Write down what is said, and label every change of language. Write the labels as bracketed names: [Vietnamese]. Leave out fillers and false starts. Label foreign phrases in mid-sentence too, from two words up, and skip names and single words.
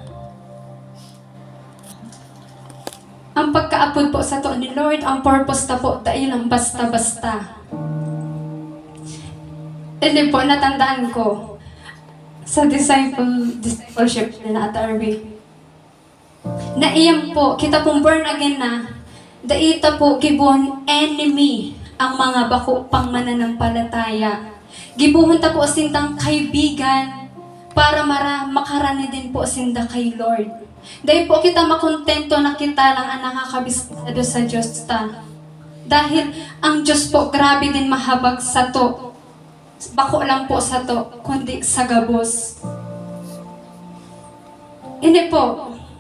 [Bikol] Ang pagkaapod po sa to ni Lord, ang purpose na po, dahil ang basta-basta. [Filipino] Hindi po, natandaan ko sa discipleship na at RB. [Bikol] Na iyan po, kita pong born again na, daita po gibuhon enemy ang mga bako pang mananampalataya. Gibuhon ta po sindang kaibigan para makarani din po sinda kay Lord. Dahil po kita makontento na kita lang ang nakakabisado sa Diyos ta. Dahil ang Diyos po grabe din mahabag sa to. Bako lang po sa to, kundi sa gabos. [Filipino] Hindi po.